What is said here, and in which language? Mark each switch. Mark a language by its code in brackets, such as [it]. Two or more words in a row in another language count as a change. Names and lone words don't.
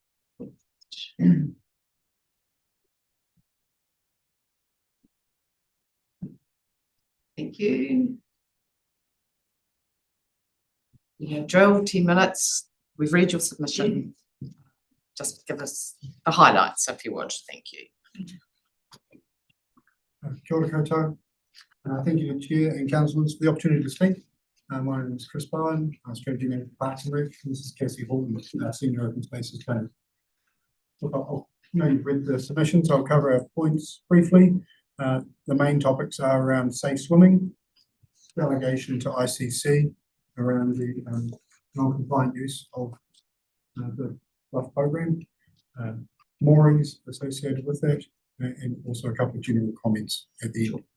[en] Thank you. You have drilled 10 minutes. We've read your submission. Just give us the highlights if you would. Thank you. [mi] Kia ora koutou. [en] Thank you, Chair and Councillors, for the opportunity to speak. My name is Chris Bowen, Strategy Manager for Parks and Rec. This is Cassie Horton, Senior Open Spaces Planner. Look, I know you've read the submission, so I'll cover our points briefly. The main topics are around safe swimming, delegation to ICC around the non-compliant use of the bluff program, moorings associated with that, and also a couple of general comments at the end.